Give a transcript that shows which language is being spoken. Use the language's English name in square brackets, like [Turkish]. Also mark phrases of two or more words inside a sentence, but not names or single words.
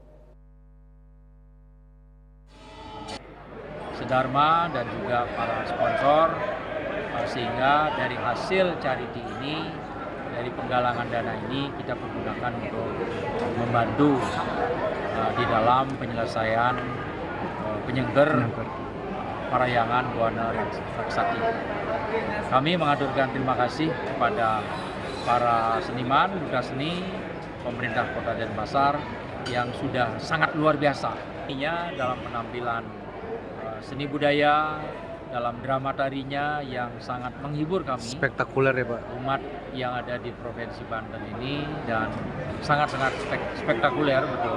[Indonesian] Dharma dan juga para sponsor, sehingga dari hasil charity ini, dari penggalangan dana ini kita pergunakan untuk membantu di dalam penyelesaian penyengker Parahyangan Buana Raksati. Kami mengaturkan terima kasih kepada para seniman, duta seni, pemerintah Kota Denpasar yang sudah sangat luar biasa. Dalam penampilan seni budaya, dalam drama tarinya yang sangat menghibur kami. Spektakuler ya Pak. Umat yang ada di Provinsi Banten ini, dan sangat-sangat spektakuler betul.